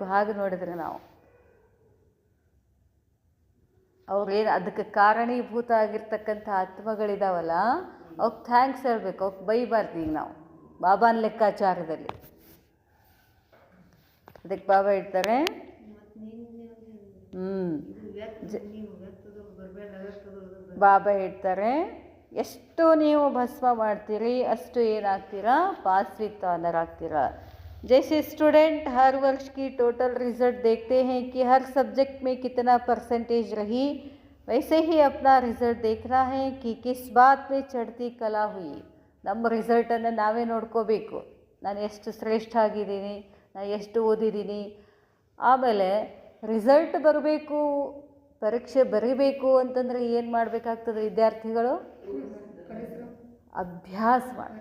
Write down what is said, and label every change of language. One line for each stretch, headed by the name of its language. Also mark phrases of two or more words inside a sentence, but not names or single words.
Kannada: ಹಾಗೆ ನೋಡಿದ್ರೆ ನಾವು ಅವ್ರೇನು ಅದಕ್ಕೆ ಕಾರಣೀಭೂತ ಆಗಿರ್ತಕ್ಕಂಥ ಆತ್ಮಗಳಿದಾವಲ್ಲ, ಅವ್ಕೆ ಥ್ಯಾಂಕ್ಸ್ ಹೇಳಬೇಕು, ಅವ್ಕೆ ಬೈಬಾರ್ದು ಈಗ ನಾವು ಬಾಬಾನ ಲೆಕ್ಕಾಚಾರದಲ್ಲಿ. ಅದಕ್ಕೆ ಬಾಬಾ ಹೇಳ್ತಾರೆ, ಬಾಬಾ ಹೇಳ್ತಾರೆ, ಎಷ್ಟು ನೀವು ಭಸ್ಮ ಮಾಡ್ತೀರಿ ಅಷ್ಟು ಏನಾಗ್ತೀರಾ?
English: pass with honour ಆಗ್ತೀರಾ.
Hindi: जैसे स्टूडेंट हर वर्ष की
English: total result
Hindi: देखते हैं कि हर सब्जेक्ट में कितना परसेंटेज रही, वैसे ही अपना रिजल्ट देखना है कि किस बात में चढ़ती कला हुई.
Kannada: ನಮ್ಮ ರಿಸಲ್ಟನ್ನು ನಾವೇ ನೋಡ್ಕೋಬೇಕು. ನಾನು ಎಷ್ಟು ಶ್ರೇಷ್ಠ ಆಗಿದ್ದೀನಿ, ನಾನು ಎಷ್ಟು ಓದಿದ್ದೀನಿ. ಆಮೇಲೆ ರಿಸಲ್ಟ್ ಬರಬೇಕು, ಪರೀಕ್ಷೆ ಬರೀಬೇಕು ಅಂತಂದರೆ ಏನು ಮಾಡಬೇಕಾಗ್ತದೆ ವಿದ್ಯಾರ್ಥಿಗಳು? ಅಭ್ಯಾಸ ಮಾಡಿ.